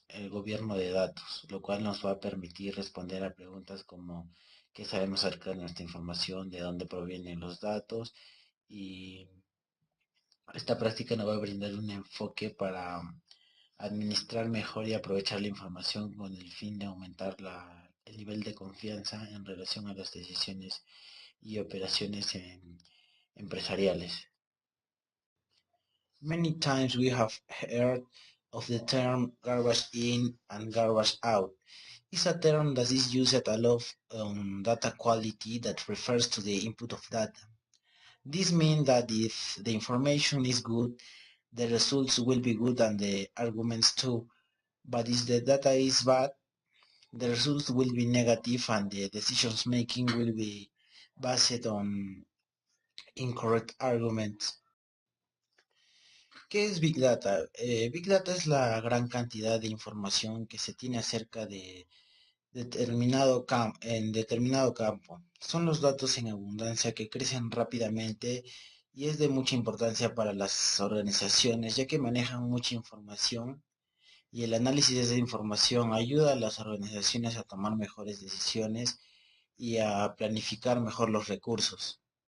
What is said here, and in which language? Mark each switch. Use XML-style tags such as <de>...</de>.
<es>gobierno de datos, lo cual nos va a permitir responder a preguntas como qué sabemos acerca de nuestra información, de dónde provienen los datos, y esta práctica nos va a brindar un enfoque para administrar mejor y aprovechar la información con el fin de aumentar el nivel de confianza en relación a las decisiones y operaciones empresariales.</es> <en>Many times we have heard of the term garbage in and garbage out. It's a term that is used a lot on data quality that refers to the input of data. This means that if the information is good, the results will be good and the arguments too. But if the data is bad, the results will be negative and the decisions making will be based on incorrect arguments.</en> <es>¿Qué es Big Data? Big Data es la gran cantidad de información que se tiene acerca de en determinado campo. Son los datos en abundancia que crecen rápidamente y es de mucha importancia para las organizaciones, ya que manejan mucha información y el análisis de esa información ayuda a las organizaciones a tomar mejores decisiones y a planificar mejor los recursos.</es>